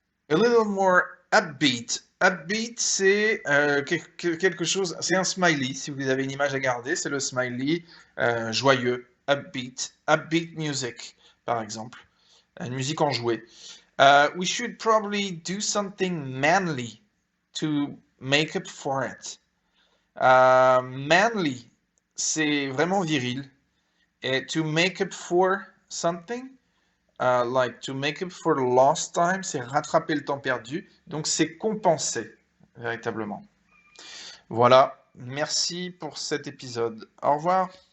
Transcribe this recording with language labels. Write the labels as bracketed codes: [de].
[en] A little more upbeat. [fr] Upbeat, c'est quelque chose, c'est un smiley. Si vous avez une image à garder, c'est le smiley joyeux, upbeat. Upbeat music, par exemple. Une musique enjouée. [en] We should probably do something manly to make up for it. [fr] Manly, c'est vraiment viril. [en] Et to make up for something, like to make up for lost time, [fr] c'est rattraper le temps perdu. Donc c'est compenser, véritablement. Voilà, merci pour cet épisode. Au revoir.